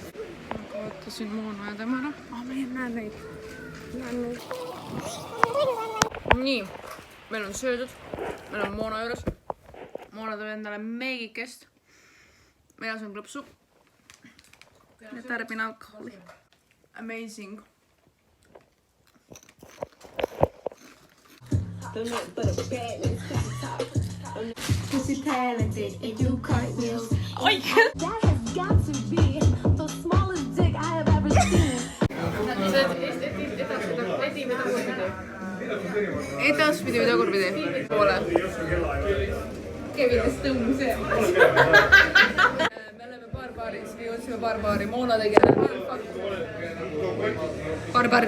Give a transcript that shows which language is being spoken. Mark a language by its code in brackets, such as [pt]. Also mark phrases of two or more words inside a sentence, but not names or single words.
[et] Ma kaotasin Moona ja tema ära. Ma ei näe neid. Nii, meil on söödud. Meil on Moona juures. Moona teeb endale meegikest. Mina söön klõpsu. Ja tarbin alkoholi. [en] Amazing. Cause you're talented and you cartwheels. Oi! That has got to be the smallest dick I have ever seen. [et] Edaspidi või tagurpidi? Poole. Kevin tõmbuse. Me oleme barbaaris, me jõudsime barbaari. Moona tegi Barbar.